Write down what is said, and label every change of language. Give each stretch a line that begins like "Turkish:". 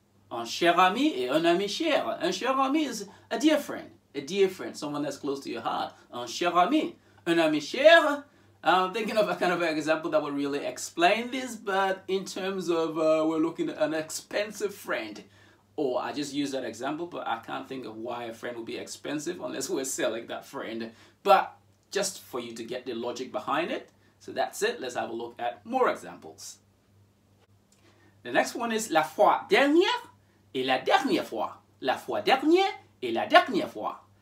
French: Un cher ami et un ami cher. Un cher ami
English: is a dear friend, someone that's close to your heart. Un cher ami.
French: Un ami cher,
English: I'm thinking of a kind of an example that would really explain this, but in terms of we're looking at an expensive friend. Or I just use that example, but I can't think of why a friend would be expensive unless we're selling that friend. But just for you to get the logic behind it. So that's it. Let's have a look at more examples. The next one is
French: la fois dernière et la dernière fois. La fois dernière et la dernière fois.